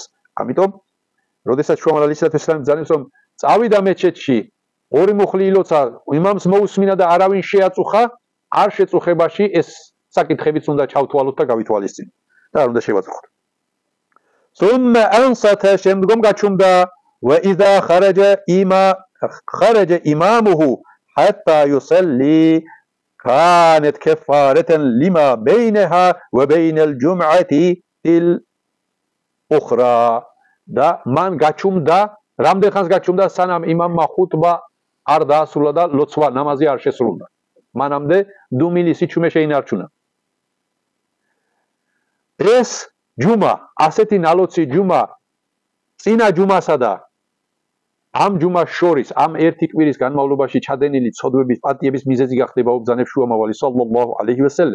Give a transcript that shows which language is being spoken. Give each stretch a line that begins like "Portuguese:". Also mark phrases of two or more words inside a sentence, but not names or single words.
Georgian: ამიტომ, როდესაც შუამავალი
Arabic: عليه الصلاة والسلام
Georgian: ბრძანებს რომ წავიდა მეჩეთში, ორი მუხლი ილოცა, იმამს მოусმინა და არავინ შეაწუხა, არ შეწუხებაში ეს საკითხებიც უნდა ჩავთვალოთ და გავითვალისწინოთ. და არ უნდა შევაწუხოთ.
Arabic: ثم أنصت
Georgian: შემდგომ გაჩუმდა
Arabic: وإذا خرج إمامه حتى يصلي كانت كفارة لما بينها وبين الجمعة الأخرى
Georgian: და მან გაჩუმდა, რამდენ ხანს გაჩუმდა, სანამ იმამმა ხუთბა არ დაასრულა და ლოცვა ნამაზი არ შესრულდა. მანამდე დუმილი სიჩუმე შეინარჩუნა. ეს ჯუმა, ასეთი ნალოცი ჯუმა წინა ჯუმასა და ამ ჯუმას შორის, ამ ერთი კვირის განმავლობაში ჩადენილი ცოდვების პატიების მიზეზი გახდება უბრძანებს შუამავალი
Arabic: صلى الله عليه وسلم.